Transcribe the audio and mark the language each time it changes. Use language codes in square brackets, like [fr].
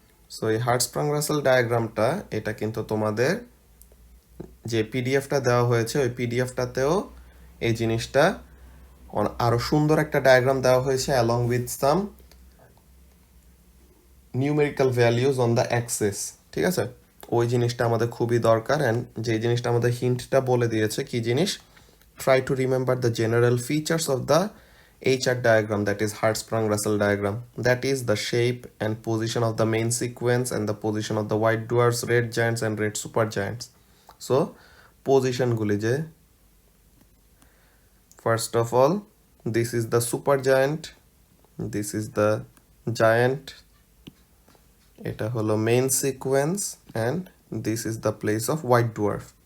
[bn] So এই হার্টসপ্রাং-রাসেল ডায়াগ্রামটা, এটা কিন্তু তোমাদের যে পিডিএফটা দেওয়া হয়েছে ওই পিডিএফটাতেও এই জিনিসটা আরো সুন্দর একটা ডায়াগ্রাম দেওয়া হয়েছে [en] along with some numerical values on the axis, [bn] ঠিক আছে? ওই জিনিসটা আমাদের খুবই দরকার। অ্যান্ড যে জিনিসটা আমাদের হিন্টটা বলে দিয়েছে কি জিনিস, [en] try to remember the general features of the HR diagram, that is Hertzsprung-Russell diagram, that is the shape and position of the main sequence and the position of the white dwarfs, red giants and red supergiants. So position [bn] গুলি যে, [en] first of all, this is the supergiant, this is the giant, [bn] এটা হলো main sequence, [en] And this is the place of white dwarf.